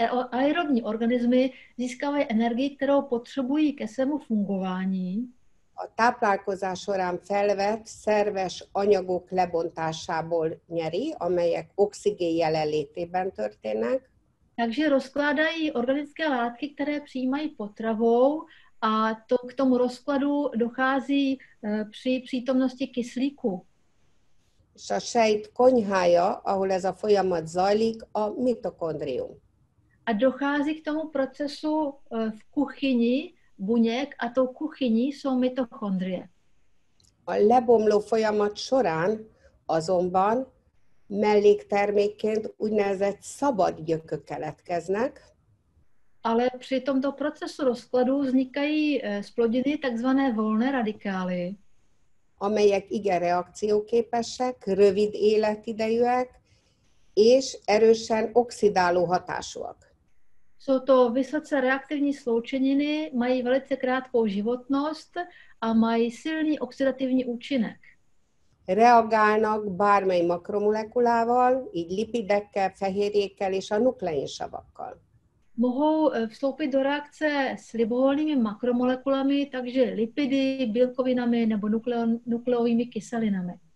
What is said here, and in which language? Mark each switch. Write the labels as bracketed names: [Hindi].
[Czech] aerobní organismy získávají energii, kterou potřebují ke svému fungování. [Hungarian] A táplálkozás során felvett szerves anyagok lebontásából nyeri, amelyek oxigén jelenlétében történnek. [Czech] Takže rozkládají organické látky, které přijímají potravou, a k tomu rozkladu dochází při přítomnosti kyslíku. [Hungarian] És a sejt konyhája, ahol ez a folyamat zajlik, a mitokondrium. [Czech] A dochází k tomu procesu v kuchyni buněk a tou kuchyní jsou mitochondrie. [Hungarian] A lebomló folyamat során Azonban melléktermékként úgynevezett szabad gyökök keletkeznek, [Czech] Ale při tomto procesu rozkladu vznikají z plodiny takzvané volné radikály, [Hungarian] amelyek igen reakcióképesek, rövid életidejűek, és erősen oxidáló hatásúak. [Czech] Jsou to vysoce reaktivní sloučeniny, mají velice krátkou životnost a mají silný oxidativní účinek. [Hungarian] Reagálnak bármely makromolekulával, így lipidekkel, fehérjékkel és a nukleinsavakkal. [Czech] Mohou vstoupit do reakce s libovolnými makromolekulami, takže lipidy, bílkovinami nebo nukleovými kyselinami.